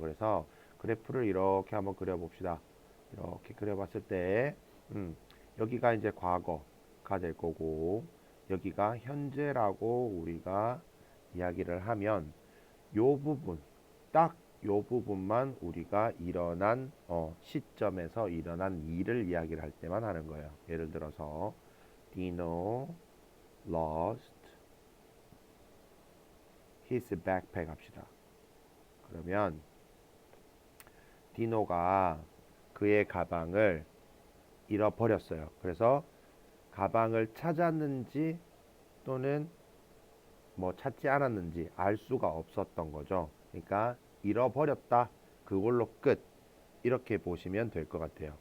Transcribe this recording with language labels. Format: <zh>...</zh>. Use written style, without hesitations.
<ko>그래서 그래프를 이렇게 한번 그려봅시다. 이렇게 그려봤을 때, 여기가 이제 과거가 될 거고, 여기가 현재라고 우리가 이야기를 하면, 요 부분, 딱 요 부분만 우리가 일어난 시점에서 일어난 일을 이야기를 할 때만 하는 거예요. 예를 들어서</ko> <en>Dino lost his backpack</en> <ko>합시다. 그러면 디노가 그의 가방을 잃어버렸어요. 그래서 가방을 찾았는지 또는 뭐 찾지 않았는지 알 수가 없었던 거죠. 그러니까 잃어버렸다. 그걸로 끝. 이렇게 보시면 될 것 같아요.</ko>